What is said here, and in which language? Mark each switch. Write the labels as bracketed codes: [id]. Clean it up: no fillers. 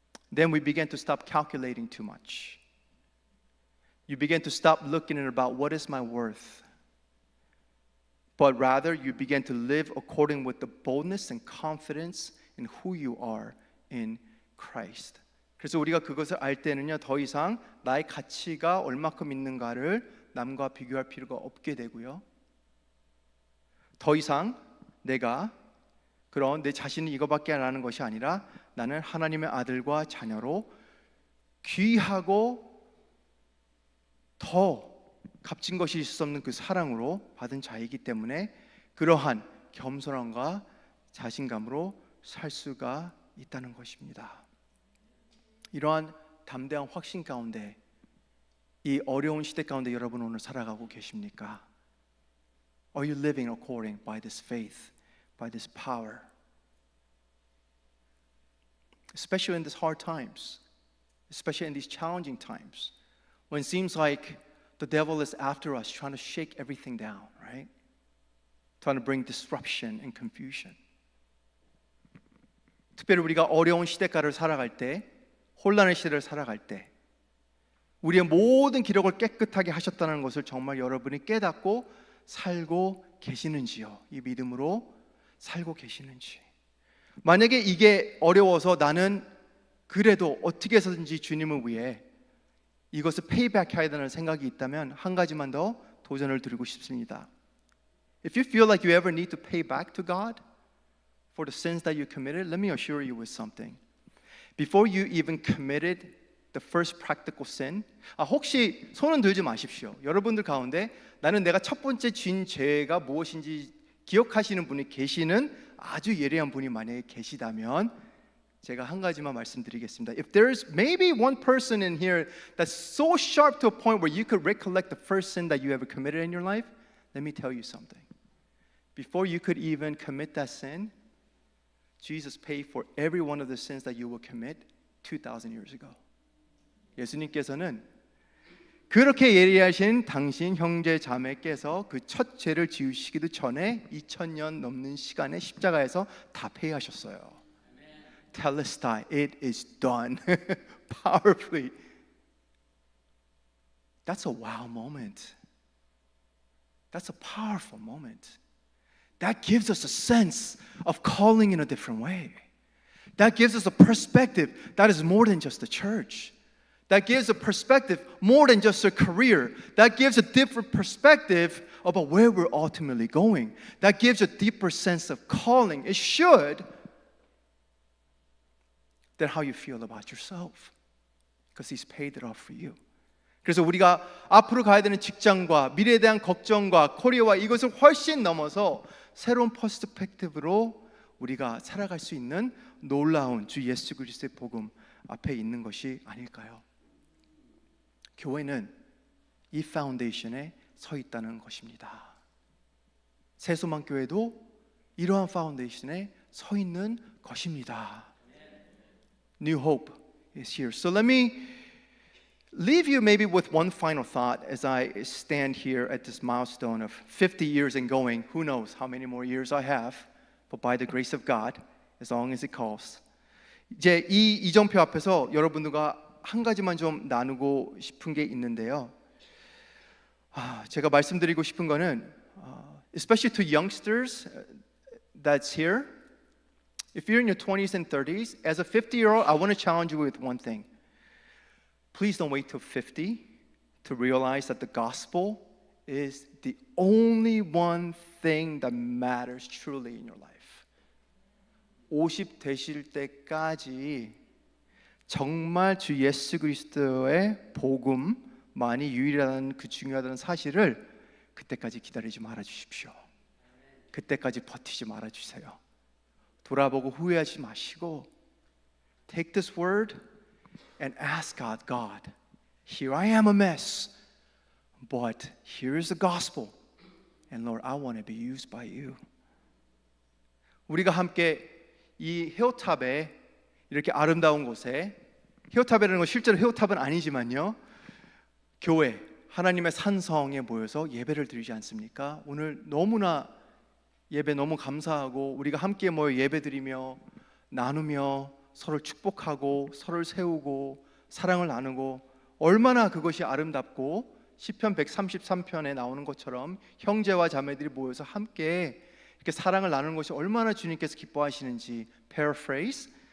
[en] Then we begin to stop calculating too much. You begin to stop looking at about what is my worth, but rather you begin to live according with the boldness and confidence in who you are in Christ. [ko] 그래서 우리가 그것을 알 때는요, 더 이상 나의 가치가 얼마큼 있는가를 남과 비교할 필요가 없게 되고요. 더 이상 내가 그런 내 자신이 이거밖에 안 하는 것이 아니라 나는 하나님의 아들과 자녀로 귀하고 더 값진 것이 있을 수 없는 그 사랑으로 받은 자이기 때문에 그러한 겸손함과 자신감으로 살 수가 있다는 것입니다. 이러한 담대한 확신 가운데 이 어려운 시대 가운데 여러분 오늘 살아가고 계십니까? [en] Are you living according by this faith, by this power? Especially in these hard times, especially in these challenging times, when it seems like the devil is after us, trying to shake everything down, right? Trying to bring disruption and confusion. [ko] 특별히 우리가 어려운 시대가를 살아갈 때, 혼란의 시대를 살아갈 때, 우리의 모든 기록을 깨끗하게 하셨다는 것을 정말 여러분이 깨닫고 살고 계시는지요? 이 믿음으로 살고 계시는지. 만약에 이게 어려워서 나는 그래도 어떻게 해서든지 주님을 위해 이것을 페이백 해야 되는 생각이 있다면 한 가지만 더 도전을 드리고 싶습니다. [en] If you feel like you ever need to pay back to God for the sins that you committed, let me assure you with something. Before you even committed the first practical sin, [ko] 혹시 손은 들지 마십시오. 여러분들 가운데 나는 내가 첫 번째 진 죄가 무엇인지 기억하시는 분이 계시는 아주 예리한 분이 만약에 계시다면 제가 한 가지만 말씀드리겠습니다. [en] If there's maybe one person in here that's so sharp to a point where you could recollect the first sin that you ever committed in your life, let me tell you something. Before you could even commit that sin, Jesus paid for every one of the sins that you will commit 2,000 years ago. [ko] 예수님께서는 그렇게 예리하신 당신 형제 자매께서 그 첫 죄를 지으시기도 전에 2000년 넘는 시간에 십자가에서 다 폐하셨어요. [en] Telestai, it is done. Powerfully. That's a wow moment. That's a powerful moment. That gives us a sense of calling in a different way. That gives us a perspective that is more than just the church. That gives a perspective more than just a career. That gives a different perspective about where we're ultimately going. That gives a deeper sense of calling. It should, than how you feel about yourself. Because He's paid it all for you. [ko] 그래서 우리가 앞으로 가야 되는 직장과 미래에 대한 걱정과 코리아와 이것을 훨씬 넘어서 새로운 퍼스펙티브로 우리가 살아갈 수 있는 놀라운 주 예수 그리스도의 복음 앞에 있는 것이 아닐까요? 교회는 이 파운데이션에 서 있다는 것입니다. 새소망교회도 이러한 파운데이션에 서 있는 것입니다. [en] New hope is here. So let me leave you maybe with one final thought as I stand here at this milestone of 50 years and going. Who knows how many more years I have, but by the grace of God, as long as it calls. [ko] 이제 이 이정표 앞에서 여러분들과 한 가지만 좀 나누고 싶은 게 있는데요. 제가 말씀드리고 싶은 거는 [en] especially to youngsters that's here. If you're in your 20s and 30s, as a 50-year-old, I want to challenge you with one thing. Please don't wait till 50 to realize that the gospel is the only one thing that matters truly in your life. [ko] 50 되실 때까지 정말 주 예수 그리스도의 복음만이 유일한 그 중요하다는 사실을 그때까지 기다리지 말아 주십시오. 그때까지 버티지 말아 주세요. 돌아보고 후회하지 마시고 [en] take this word and ask God, God, here I am a mess, but here is the gospel. And Lord, I want to be used by you. [ko] 우리가 함께 이 히오탑에 이렇게 아름다운 곳에 히오탑이라는 건 실제로 히오탑은 아니지만요. 교회, 하나님의 산성에 모여서 예배를 드리지 않습니까? 오늘 너무나 예배 너무 감사하고 우리가 함께 모여 예배드리며 나누며 서로를 축복하고 서로를 세우고 사랑을 나누고 얼마나 그것이 아름답고 시편 133편에 나오는 것처럼 형제와 자매들이 모여서 함께 이렇게 사랑을 나누는 것이 얼마나 주님께서 기뻐하시는지 paraphrase